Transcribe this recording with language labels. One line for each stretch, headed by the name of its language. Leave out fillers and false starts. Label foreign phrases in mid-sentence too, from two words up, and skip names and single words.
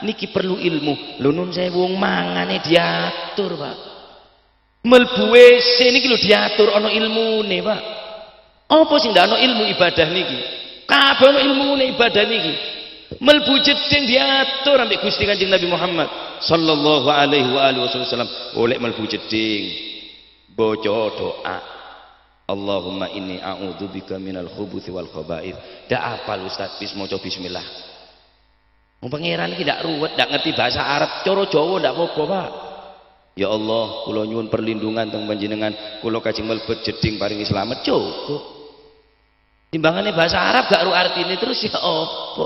Javanese: Niki perlu ilmu. Lho nun saya wong mangane diatur, Pak. Mlebu WC niki lho diatur ana ilmune, Pak. Apa sing ndak ana ilmu ibadah niki? Kabeh ana ilmune ibadah niki. Mlebu jeding diatur ambek Gusti Kanjeng Nabi Muhammad
Arabic: sallallahu alaihi wa alihi wasallam.
Javanese: Oleh mlebu jeding baca doa.
Arabic: Allahumma inni a'udzubika minal khubuthi wal khaba'ith.
Javanese: Dak apal Ustaz wis maca bismillah. Wong pangeran iki ndak ruwet, ndak ngerti bahasa Arab,
Indonesian: cara Jawa
Javanese: ndak apa-apa, Pak. Ya Allah, kula nyuwun perlindungan teng panjenengan, kula kajeng mlebet jeding paringi slamet cukup. Timbangane bahasa Arab gak ru artine terus ya apa?